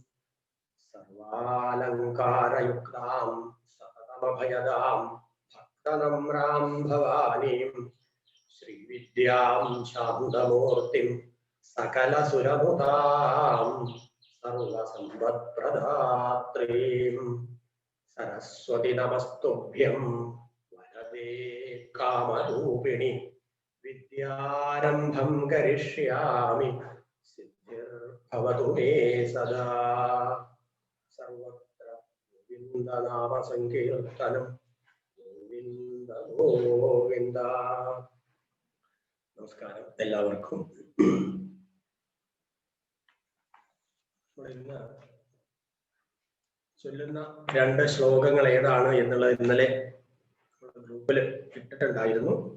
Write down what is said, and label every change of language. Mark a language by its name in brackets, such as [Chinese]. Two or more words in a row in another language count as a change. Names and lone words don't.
[Sanskrit] सर्वालङ्कारयुक्तां सततमभयदां भक्तनम्रां भवानीं श्रीविद्यां शान्तमूर्तिं सकलसुरमुदां सर्वसम्पत्प्रदात्रीं सरस्वती नमस्तुभ्यं वरदे कामरूपिणि विद्यारम्भं करिष्यामि सिद्धिर्भवतु मे सदा। सर्वत्र गोविन्दनाम संकीर्तनं गोविन्द गोविन्द. [Malayalam] നമസ്കാരം എല്ലാവർക്കും. ഇന്ന് ചൊല്ലുന്ന രണ്ട് ശ്ലോകങ്ങൾ ഏതാണ് എന്നുള്ളത് ഇന്നലെ ഗ്രൂപ്പിൽ ഇട്ടിട്ടുണ്ടായിരുന്നു.